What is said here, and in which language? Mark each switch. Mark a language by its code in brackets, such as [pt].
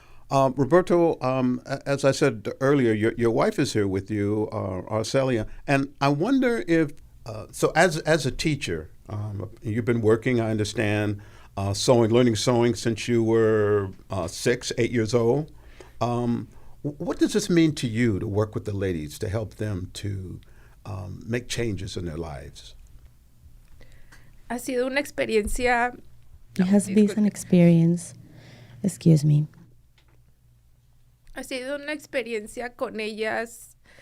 [en] Roberto, as I said earlier, your wife is here with you, Araceli, and I wonder if, so as a teacher, you've been working, I understand, learning sewing since you were 6, 8 years old. What does this mean to you to work with the ladies, to help them to make changes in their lives? [es] Ha sido una experiencia. [en] It has been an experience. Excuse me. [es] Ha sido una experiencia con ellas.